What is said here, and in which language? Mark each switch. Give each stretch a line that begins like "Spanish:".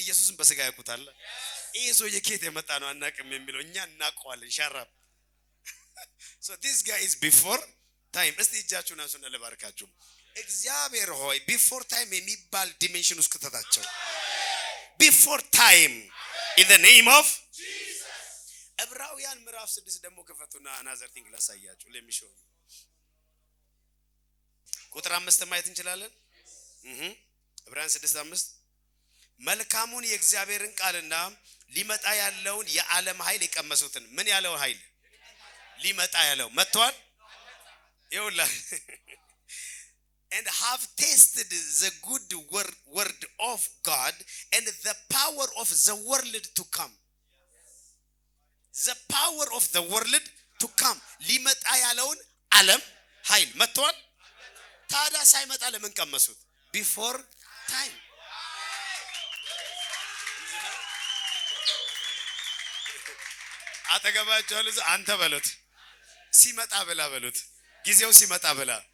Amharic: ኢየሱስን በስጋ ያውቁታል። ይሄ ሰው የኬት የመጣ ነው አናቅም የሚለው እኛ እናውቀዋለን። ሻራብ
English: so this guy is before time።
Amharic: እስቲ እጃችሁን አንሱና ለባርካችሁ። እግዚአብሔር ሆይ ቢፎር ታይም የሚባል ዲሜንሽን ውስጥ ከተታቸው። ቢፎር ታይም
English: in the name of Jesus።
Amharic: ዕብራውያን ምዕራፍ 6 ደግሞ ከፈቱና another thing ላሳያችሁ።
English: let me show you።
Amharic: ቁጥር 5 ማየት እንችላለን። ዕብራውያን 6:5 መልካሙን የእግዚአብሔርን ቃልና ሊመጣ ያለውን የዓለም ኃይል የቀመሱትን። ምን ያለው ኃይል? ሊመጣ ያለው መጥቷል። ይውላ
English: and have tasted the good word of God and the power of the world to come. The power of the world to come።
Amharic: ሊመጣ ያለውን ዓለም ኃይል መጥቷል። ታዲያ ሳይመጣ ለምን ቀመሱት?
English: before time።
Amharic: አጠገባቸው አንተ በሉት፣ ሲመጣ ብላ በሉት፣ ጊዜው ሲመጣ ብላ።